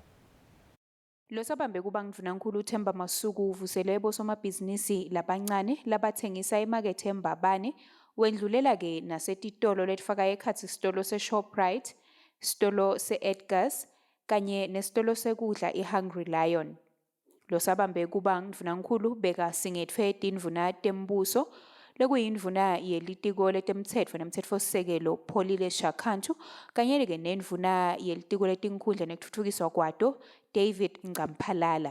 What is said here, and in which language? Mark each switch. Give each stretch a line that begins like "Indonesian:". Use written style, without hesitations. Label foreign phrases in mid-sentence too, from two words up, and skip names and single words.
Swati: Losabambe kuba ngivunankhulu Themba Masuku uvusele ebosomabhizinisi labancane labathengisa emakethe eMbabane wendlulela ke nasetitolo letifaka ekhatsi isitolo seShoprite isitolo se-Edgars kanye nesitolo sekudla i-Hungry Lion. Lo sabambe kuba ndvunankhulu bekasingetfwe tindvuna tembuso lekuyindvuna yelitiko letemtsetfo nemtsetfosisekelo Pholile Shakhantu kanye-ke nendvuna yelitiko letinkhundla nekutfutfukiswa kwato David Ncamphalala.